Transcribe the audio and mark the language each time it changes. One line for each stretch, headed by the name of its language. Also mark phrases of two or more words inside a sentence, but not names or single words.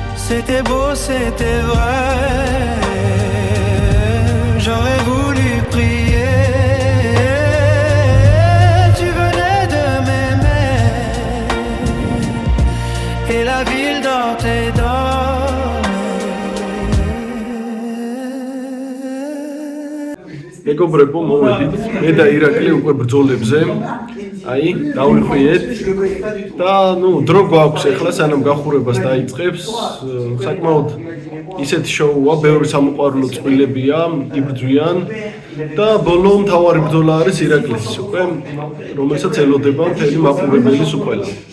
French: C'était beau, c'était vrai. J'aurais voulu prier. Tu venais de m'aimer. Et la ville dortait
Georgian: მეგობრებო, მოვედით მე და ირაკლი უკვე ბრძოლებზე. აი, დავიხვიეთ და დრო გვაქვს ახლა სანამ გახურებას დაიწყებს. საკმაოდ ისეთი შოუა, ბევრი სამოყვარულო წყვილებია, იბრძვიან და ბოლო მთავარი ბრძოლა არის ირაკლის უკვე, რომელსაც ელოდება მთელი მაყურებელის ყველა.